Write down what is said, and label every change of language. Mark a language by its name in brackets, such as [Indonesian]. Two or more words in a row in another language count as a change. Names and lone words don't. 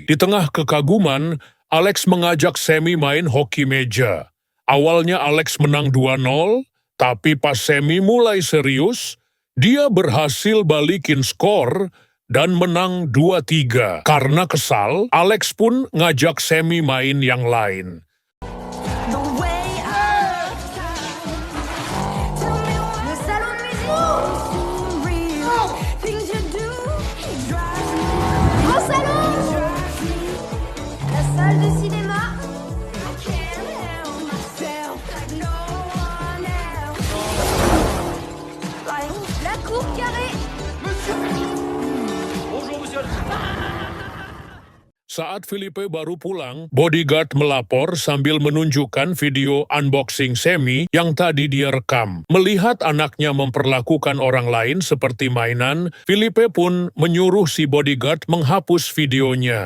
[Indonesian] Di tengah kekaguman, Alex mengajak Semi main hoki meja. Awalnya Alex menang 2-0, tapi pas Semi mulai serius, dia berhasil balikin skor dan menang 2-3. Karena kesal, Alex pun ngajak Semi main yang lain. [French] Le salon de musique. Mon salon. La salle de cinéma. La cour carrée. [Indonesian] Saat Felipe baru pulang, bodyguard melapor sambil menunjukkan video unboxing Semi yang tadi dia rekam. Melihat anaknya memperlakukan orang lain seperti mainan, Felipe pun menyuruh si bodyguard menghapus videonya.